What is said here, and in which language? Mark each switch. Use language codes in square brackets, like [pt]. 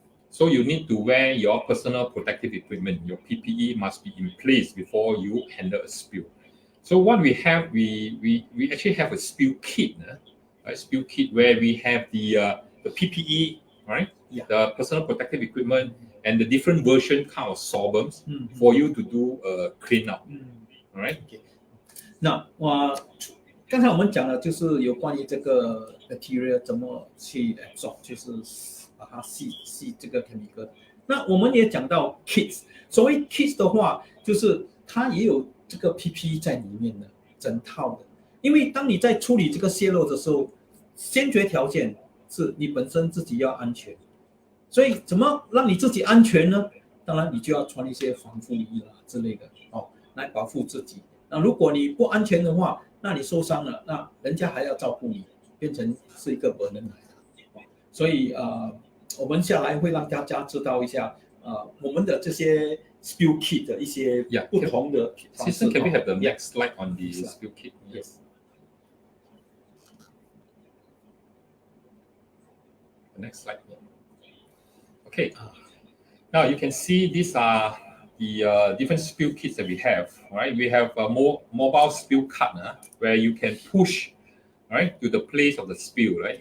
[en] So you need to wear your personal protective equipment. Your PPE must be in place before you handle a spill. So what we have, we actually have a spill kit, a spill kit where we have the PPE, right? Yeah. The personal protective equipment and the different version kind of sorbents for you to do a clean up. All right. Okay. [zh] 那刚才我们讲的就是有关于这个 bacteria 怎么去 absorb， 就是把它吸这个 chemical。那我们也讲到 kits， 所谓 kits 的话，就是它也有这个 PPE 在里面的整套的。因为当你在处理这个泄漏的时候，先决条件是你本身自己要安全。所以怎么让你自己安全呢？当然你就要穿一些防护衣啦之类的来保护自己。那如果你不安全的话，那你受伤了，那人家还要照顾你，变成是一个本人来的。所以我们下来会让大家知道一下我们的这些 spill kit 的一些不同的方式。 [en] Can we have the next slide on the spill kit? Yes. The next slide. Okay. Now you can see these are the different spill kits that we have. Right? We have a mobile spill cart where you can push right to the place of the spill. Right?